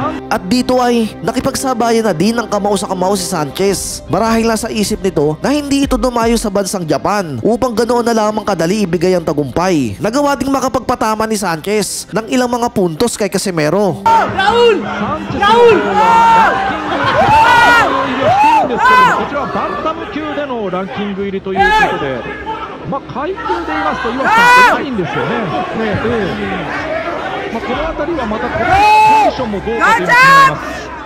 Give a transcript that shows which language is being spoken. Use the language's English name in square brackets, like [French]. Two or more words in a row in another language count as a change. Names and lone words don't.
[Filipino] At dito ay nakipagsabayan na din ng kamao sa kamao si Sanchez. Marahil na sa isip nito na hindi ito dumayo sa bansang Japan upang ganoon na lamang kadali ibigay ang tagumpay. Nagawa ding makapagpatama ni Sanchez ng ilang mga puntos kay Casimero. Raul! [Japanese] こちらバンタム級でのランキング入りということで、階級で言いますと岩城さんないんですよね。この辺りはまたこのコンディションもどうかというのが気になります。